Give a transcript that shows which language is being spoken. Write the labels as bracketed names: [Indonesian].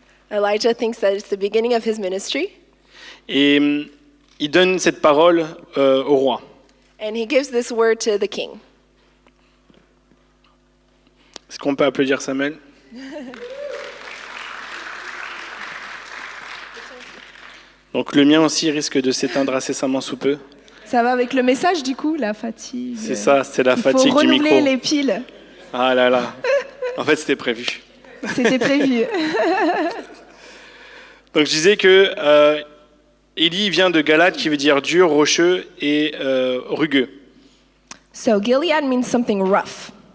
[English] Elijah thinks that it's the beginning of his ministry. [French] Et il donne cette parole au roi. [English] And he gives this word to the king. [French] Est-ce qu'on peut applaudir Samuel? Donc le mien aussi risque de s'éteindre incessamment sous peu. Ça va avec le message du coup, la fatigue. C'est ça, c'est la Il fatigue faut du micro. renouveler les piles. Ah là là. En fait, c'était prévu. C'était prévu. Donc je disais que Élie vient de Galade, qui veut dire dur, rocheux et rugueux. [English] So Gilead means something rough.